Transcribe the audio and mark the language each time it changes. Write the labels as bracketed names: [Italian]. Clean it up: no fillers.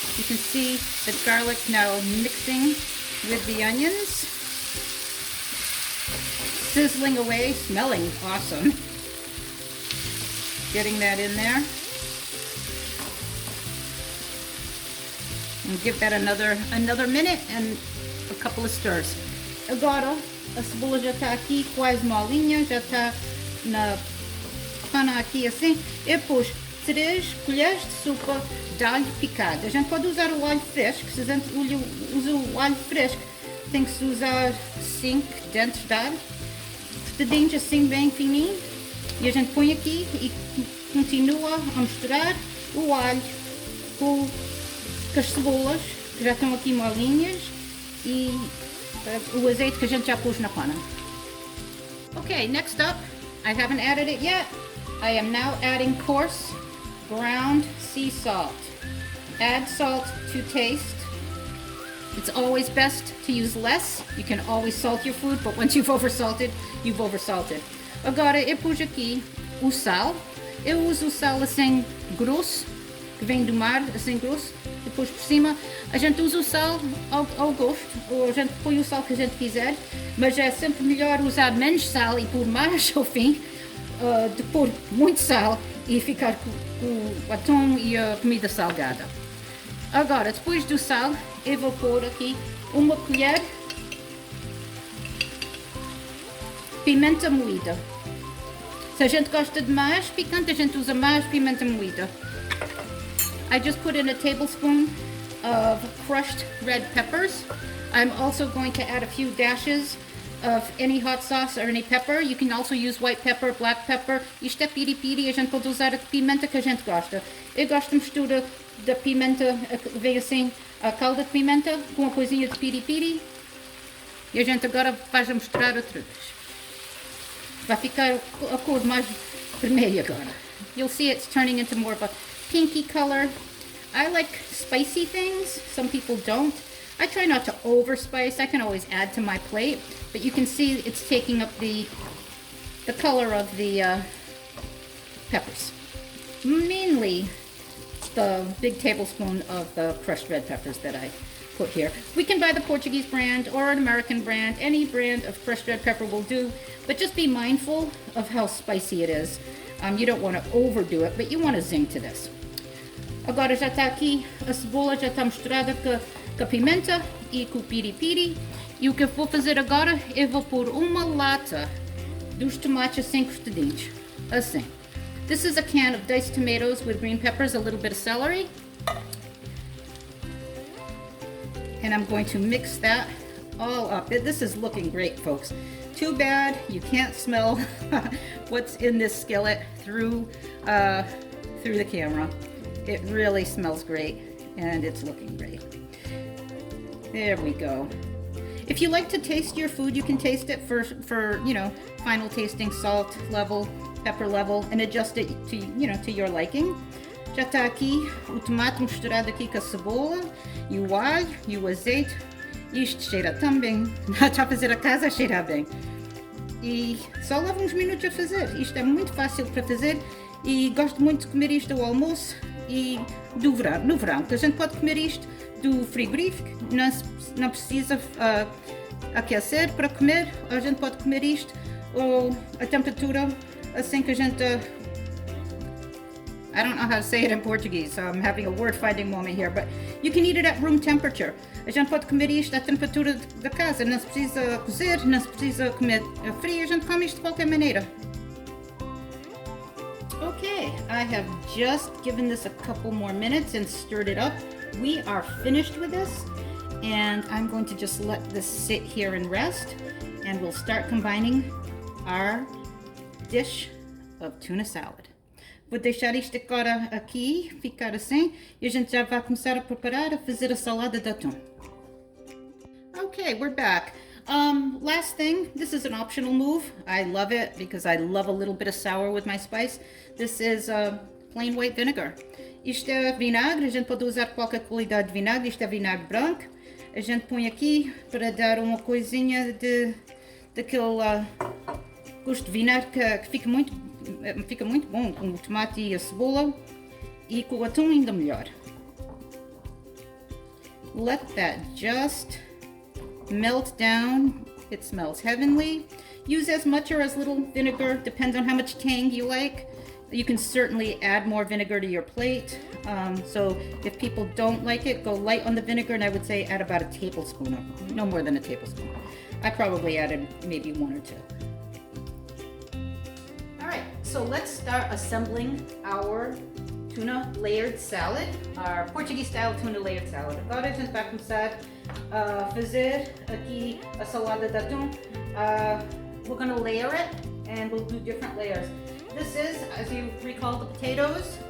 [English] You can see the garlic now mixing with the onions. Sizzling away, smelling awesome. Getting that in there. And give that another minute and a couple of stirs. [Portuguese] Agora, a cebola já está aqui quase molinha, já está na pana aqui assim. E pus 3 colheres de sopa de alho picado. A gente pode usar o alho fresco, se a gente usa o alho fresco, tem que se usar 5 dentes de alho, cortadinhos assim bem fininho. E a gente põe aqui e continua a misturar o alho com as cebolas, que já estão aqui molinhas, e o azeite que a gente já pôs na pana. [English] Okay, next up, I haven't added it yet. I am now adding coarse ground sea salt. Add salt to taste. It's always best to use less. You can always salt your food, but once you've oversalted, you've oversalted. [Portuguese] Agora eu pus aqui o sal. Eu uso o sal assim grosso, que vem do mar, assim grosso. Depois por cima, a gente usa o sal ao gosto, ou a gente põe o sal que a gente quiser, mas é sempre melhor usar menos sal e pôr mais ao fim, de pôr muito sal e ficar com o atum e a comida salgada. Agora, depois do sal, eu vou pôr aqui uma colher pimenta moída. Se a gente gosta de mais picante, a gente usa mais pimenta moída. [English] I just put in a tablespoon of crushed red peppers. I'm also going to add a few dashes of any hot sauce or any pepper. You can also use white pepper, black pepper. [Portuguese] Isto é piri-piri, a gente pode usar a pimenta que a gente gosta. Eu gosto de mistura da pimenta, vem assim, a calda de pimenta com a coisinha de piri-piri. E a gente agora faz a misturar outra vez. Vai ficar a cor mais vermelha agora. [English] You'll see it's turning into more of a pinky color. I like spicy things. Some people don't. I try not to over spice. I can always add to my plate, but you can see it's taking up the color of the peppers. Mainly the big tablespoon of the crushed red peppers that I put here. We can buy the Portuguese brand or an American brand. Any brand of crushed red pepper will do, but just be mindful of how spicy it is. You don't want to overdo it, but you want to zing to this. [Portuguese] Agora já está aqui, a cebola já está misturada com a pimenta e com o piri-piri. E o que eu vou fazer agora, eu vou pôr uma lata dos tomates assim cortadinhos, assim. [English] This is a can of diced tomatoes with green peppers, a little bit of celery. And I'm going to mix that all up. This is looking great, folks. Too bad you can't smell what's in this skillet through the camera. It really smells great and it's looking great. There we go. If you like to taste your food, you can taste it for you know, final tasting salt level, pepper level, and adjust it to, you know, to your liking. [Portuguese] Já está aqui o tomate misturado aqui com a cebola e o alho e o azeite. Isto cheira tão bem. Está a fazer a casa cheirar bem. E só leva uns minutos a fazer. Isto é muito fácil para fazer e gosto muito de comer isto ao almoço e no verão, que a gente pode comer isto do frigorífico, não precisa aquecer para comer. A gente pode comer isto ou a temperatura assim que a gente... [English] I don't know how to say it in Portuguese, so I'm having a word finding moment here, but you can eat it at room temperature. [Portuguese] A gente pode comer isto à temperatura da casa, não se precisa cozer, não se precisa comer frio, a gente come isto de qualquer maneira. [English] Okay, I have just given this a couple more minutes and stirred it up we are finished with this, and I'm going to just let this sit here and rest, and we'll start combining our dish of tuna salad. [Portuguese] Vou deixar isto agora aqui, ficar assim, e a gente já vai começar a preparar, a fazer a salada de atum. [English] Okay, we're back. Last thing, this is an optional move. I love it because I love a little bit of sour with my spice. This is plain white vinegar. [Portuguese] Isto é vinagre, a gente pode usar qualquer qualidade de vinagre, isto é vinagre branco. A gente põe aqui para dar uma coisinha daquele gosto de vinagre que fica muito bom com o tomate e a cebola, e com o atum ainda melhor. [English] Let that just melt down. It smells heavenly. Use as much or as little vinegar, depends on how much tang you like. You can certainly add more vinegar to your plate. So if people don't like it, go light on the vinegar, and I would say add about a tablespoon, or no more than a tablespoon. I probably added maybe 1 or 2. All right, so let's start assembling our tuna layered salad, our Portuguese style tuna layered salad. [Portuguese] Agora a gente vai começar a fazer aqui a salada de atum. [English] We're going to layer it, and we'll do different layers. This is, as you recall, the potatoes.